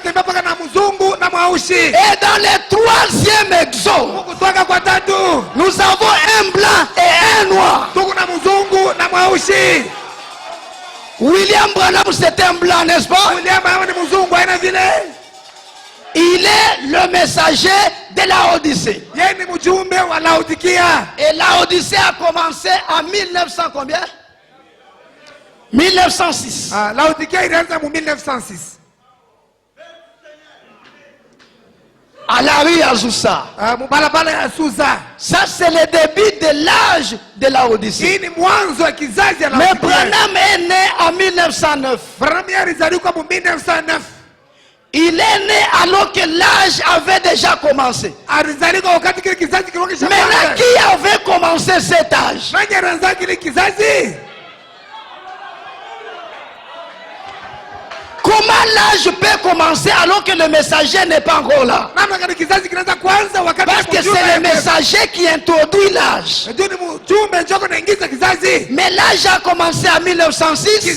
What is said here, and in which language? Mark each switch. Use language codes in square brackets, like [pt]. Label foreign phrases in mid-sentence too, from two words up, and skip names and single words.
[fr] Et dans le troisième exode, nous avons un blanc et un noir. William Branham, c'est un blanc, n'est-ce pas? Il est le messager de Laodicée. [sw] Yeye ni mjumbe wa Laodikia. [fr] Et Laodicée a commencé en 1900 combien? 1906. [sw] Laodikia ilianza en 1906. [fr] À la rue Azusa. [sw] Mubalabala ya Susa. [fr] Ça c'est le début de l'âge de Laodicée. [sw] Hii ni mwanzo wa kizazi ya [fr] Mais [sw] Laodikia. [fr] Branham est né en 1909. [sw] Branham alizaliwa en 1909. [fr] Il est né alors que l'âge avait déjà commencé. [sw] Alizaliwa wakati kile kizazi kilikuwa kishaanza. [fr] Maintenant qui avait commencé cet âge? [sw] Nani alianza kile kizazi? [fr] Comment l'âge peut commencer alors que le messager n'est pas encore là? Parce que c'est le messager qui introduit l'âge. Mais l'âge a commencé en 1906.